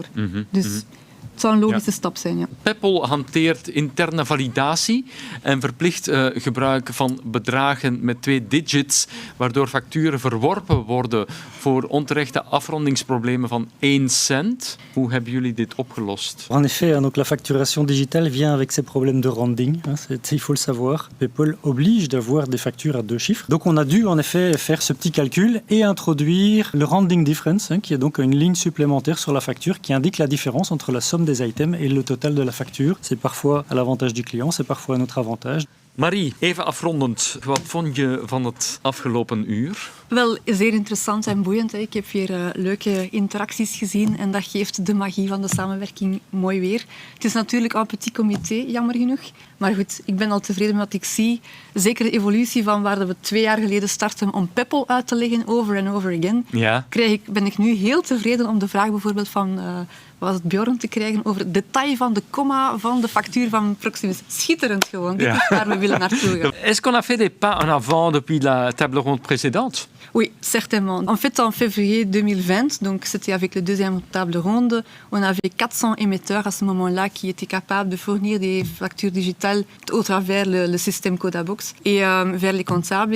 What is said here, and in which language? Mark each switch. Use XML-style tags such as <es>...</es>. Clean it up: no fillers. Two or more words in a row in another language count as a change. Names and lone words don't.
<nl>Dus het zou een logische stap zijn, ja. PayPal hanteert interne validatie en verplicht gebruik van bedragen met 2 digits, waardoor facturen verworpen worden voor onterechte afrondingsproblemen van 1 cent. Hoe hebben jullie dit opgelost?</nl> <fr>En effet, donc la facturation digitale vient avec ses problèmes de rounding. Il faut le savoir. PayPal oblige d'avoir des factures à 2 chiffres. Donc on a dû en effet faire ce petit calcul et introduire le</fr> <en>rounding difference,</en> <fr>qui est donc une ligne supplémentaire sur la facture qui indique la différence entre la somme des items et le total de la facture. C'est parfois à l'avantage du client, c'est parfois à notre avantage.</fr> <nl>Marie, even afrondend. Wat vond je van het afgelopen uur? Wel, zeer interessant en boeiend. Ik heb weer leuke interacties gezien en dat geeft de magie van de samenwerking mooi weer. Het is natuurlijk een</nl> <fr>petit comité,</fr> <nl>jammer genoeg. Maar goed, ik ben al tevreden met wat ik zie. Zeker de evolutie van waar we 2 jaar geleden starten om PayPal uit te leggen,</nl> <en>over and over again.</en> <nl>Ja. Ben ik nu heel tevreden om de vraag bijvoorbeeld van was het Bjorn te krijgen over het detail van de komma van de factuur van Proximus. Schitterend gewoon. Dit is waar we willen naartoe gaan.</nl> <fr>Est-ce qu'on a fait des pas en avant depuis la table ronde précédente? Oui, certainement. En fait, en février 2020, donc c'était avec la deuxième table ronde, on avait 400 émetteurs à ce moment-là qui étaient capables de fournir des factures digitales au travers le système Codabox et vers les comptables.</fr>